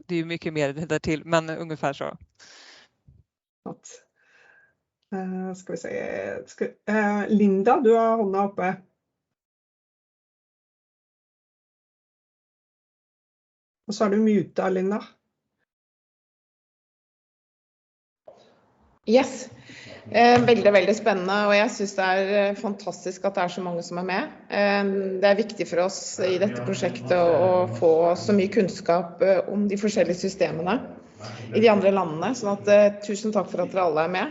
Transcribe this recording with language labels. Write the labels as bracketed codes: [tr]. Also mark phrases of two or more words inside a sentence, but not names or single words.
[sv] Det är ju mycket mer där till, men ungefär så. Ska vi se. [no] Linda, du har hånda uppe. Og så du muta, Linda. Yes. Veldig, veldig spennende, og jeg synes det fantastisk at det så mange som med. Det viktig for oss I dette prosjektet å få så mye kunnskap om de forskjellige systemene I de andre landene, sånn at tusen takk for at dere alle med.